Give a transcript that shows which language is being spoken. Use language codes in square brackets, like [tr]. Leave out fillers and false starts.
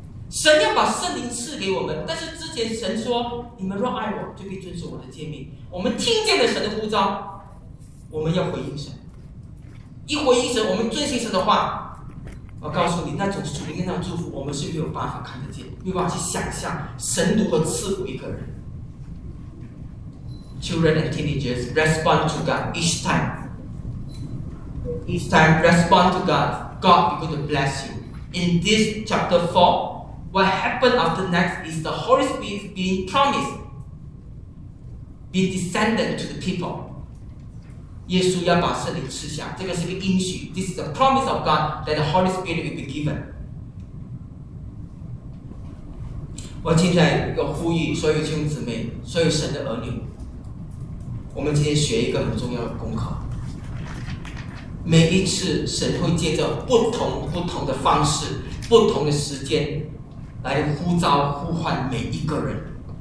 [zh] 神要把圣灵赐给我们，但是之前神说，你们若爱我，就必遵守我的诫命。我们听见了神的呼召，我们要回应神。一回应神，我们遵行神的话，我告诉你，那种属灵的祝福，我们是没有办法看得见，没有办法去想象神如何赐福一个人。 [en] Children and teenagers, respond to God each time. Each time, respond to God. God is going to bless you. In this chapter 4, what happened after next is the Holy Spirit being promised, be descended to the people. [zh] 耶稣要把圣灵赐下，这个是个应许。 [en] This is the promise of God that the Holy Spirit will be given. [zh] 我今天要呼吁所有弟兄姊妹，所有神的儿女，我们今天学一个很重要的功课。每一次神会借着不同的方式，不同的时间来呼召呼唤每一个人。